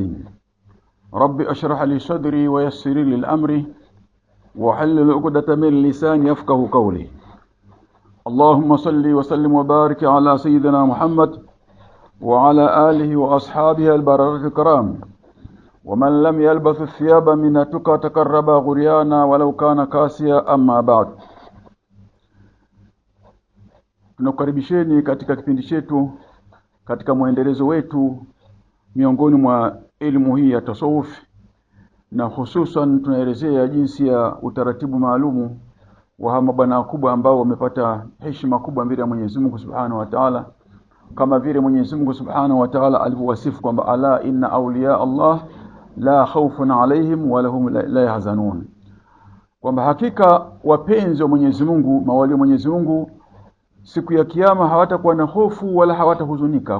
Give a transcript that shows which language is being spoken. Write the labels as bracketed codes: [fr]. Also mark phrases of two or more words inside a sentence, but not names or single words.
[ar] رب اشرح لي صدري ويسر لي الأمر وحلل عقدة من لساني يفقهوا قولي. اللهم صل وسلم وبارك على سيدنا محمد وعلى آله وأصحابه البررة الكرام، ومن لم يلبس الثياب من التقى تقرب غريانا ولو كان كاسيا. أما بعد. [sw] Tunakukaribisheni katika kipindi chetu, katika muendelezo wetu miongoni mwa elimu hii ya tasawuf, na hususan tunaelezea jinsi ya utaratibu maalumu wa mabwana kubwa ambao wamepata heshima kubwa mbele ya Mwenyezi Mungu [ar] سبحانه وتعالى, [sw] kama vile Mwenyezi Mungu [ar] سبحانه وتعالى [sw] alivyowasifu kwamba [ar] ألا إن أولياء الله لا خوف عليهم ولا هم يحزنون, [sw] kwamba hakika wapenzi wa Mwenyezi Mungu, mawali wa Mwenyezi Mungu, siku ya kiyama hawatakuwa na hofu wala hawatahuzunika.